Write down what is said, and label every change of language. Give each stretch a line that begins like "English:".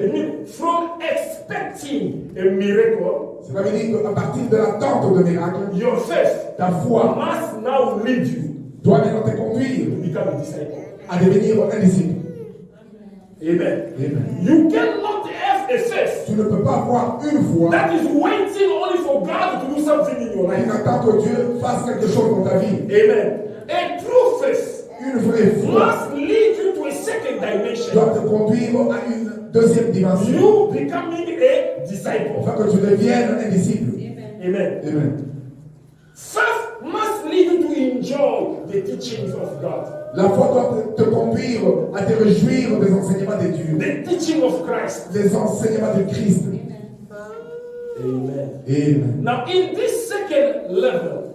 English: It means from expecting a miracle,
French: Cela veut dire qu'à partir de l'attente de miracle,
English: your faith
French: ta foi
English: must now lead you
French: doit maintenant te conduire
English: to become a disciple.
French: à devenir un disciple. Amen. Amen.
English: You cannot have have a faith
French: Tu ne peux pas avoir une foi
English: that is waiting only for God to do something in your
French: qui
English: life.
French: n'attend que Dieu fasse quelque chose dans ta vie.
English: Amen. A true faith
French: Une vraie foi
English: must lead you to a second dimension.
French: doit te conduire à une deuxième dimension.
English: You becoming a disciple.
French: Afin que tu deviennes un disciple. Amen. Amen.
English: Faith must lead you to enjoy the teachings of God.
French: La foi doit te conduire à te réjouir des enseignements de Dieu.
English: The teaching of Christ.
French: Les enseignements de Christ. Amen. Amen.
English: Now, in this second level,